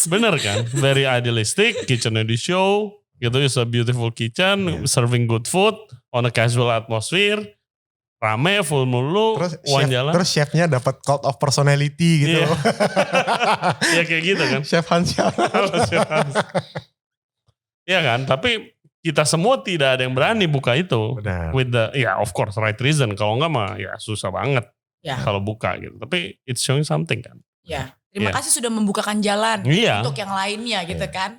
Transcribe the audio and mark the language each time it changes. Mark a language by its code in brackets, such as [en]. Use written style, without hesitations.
[id] Bener kan? [en] Very idealistic, [id] kitchennya di show, gitu, [en] it's a beautiful kitchen, serving good food on a casual atmosphere, [id] rame, full mulu, uang jalan. Terus chefnya dapat [en] cult of personality [id] gitu. Iya. Ya kayak gitu kan. Chef Hans. Iya kan, tapi kita semua tidak ada yang berani buka itu. Benar. [en] With the, of course right reason. [id] Kalau enggak mah ya susah banget Ya. kalau buka gitu. Tapi [en] it's showing something [id] kan. Ya. Terima Iya. kasih sudah membukakan jalan Iya. untuk yang lainnya gitu kan.